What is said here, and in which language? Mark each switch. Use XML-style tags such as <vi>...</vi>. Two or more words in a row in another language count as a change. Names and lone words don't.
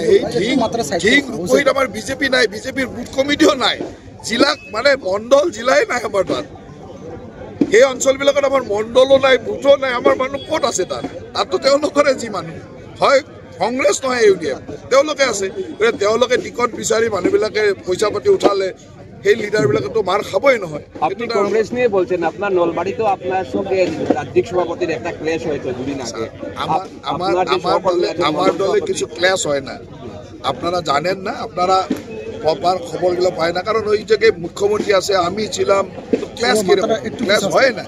<as>এই ঠিক ৰূপহীত আমাৰ বিজেপি নাই, বিজেপিৰ বুথ কমিটিও নাই, জিলা মানে মণ্ডল জিলাই নাই আমাৰ তাত। সেই অঞ্চলবিলাকত আমাৰ মণ্ডলো নাই, বুথো নাই, আমাৰ মানুহ ক'ত আছে তাত? তাততো তেওঁলোকৰে যি মানুহ হয়, কংগ্ৰেছ নহয় UDF, তেওঁলোকে আছে। তেওঁলোকে টিকট বিচাৰি মানুহবিলাকে পইচা পাতি উঠালে, সেই লিডারবিলাকে মার খাবই নহয়।</as> <bn>আপনি কংগ্রেস নিয়ে বলছেন, আপনার নলবাড়িতে আপনার সঙ্গে রাজ্যিক সভাপতির একটা ক্ল্যাশ হয়েছে দুদিন আগে। আমার দলে কিছু ক্ল্যাশ হয় না, আপনারা জানেন না, আপনারা প্রপার খবরগুলো পায় না। কারণ ওই জায়গায় মুখ্যমন্ত্রী আছে, আমি ছিলাম, ক্ল্যাশ হয় না।</bn>